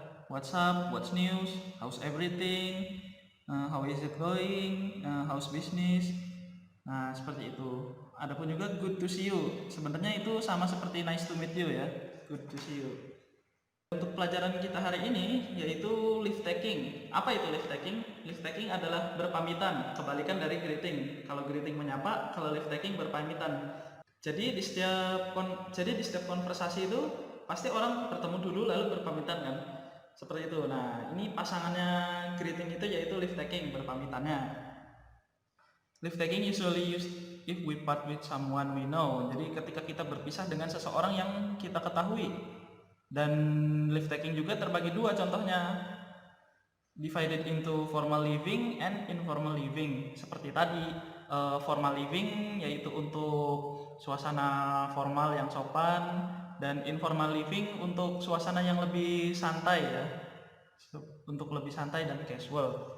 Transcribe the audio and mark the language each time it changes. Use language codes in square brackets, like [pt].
[en] What's up, what's news, how's everything, how is it going, how's business. [id] Nah, seperti itu. Adapun juga [en] good to see you. [id] Sebenarnya itu sama seperti [en] nice to meet you [id] ya, good to see you. Untuk pelajaran kita hari ini yaitu leave taking. Apa itu leave taking? Leave taking adalah berpamitan, kebalikan dari greeting. Kalau greeting menyapa, kalau leave taking berpamitan. Jadi di setiap konversasi itu pasti orang bertemu dulu lalu berpamitan kan? Seperti itu. Nah, ini pasangannya greeting itu yaitu leave taking, berpamitannya. [en] Leave taking usually used if we part with someone we know. [id] Jadi ketika kita berpisah dengan seseorang yang kita ketahui. Dan leave taking juga terbagi dua contohnya, [en] divided into formal living and informal living. [id] Seperti tadi, formal living yaitu untuk suasana formal yang sopan, dan informal living untuk suasana yang lebih santai ya, untuk lebih santai dan casual.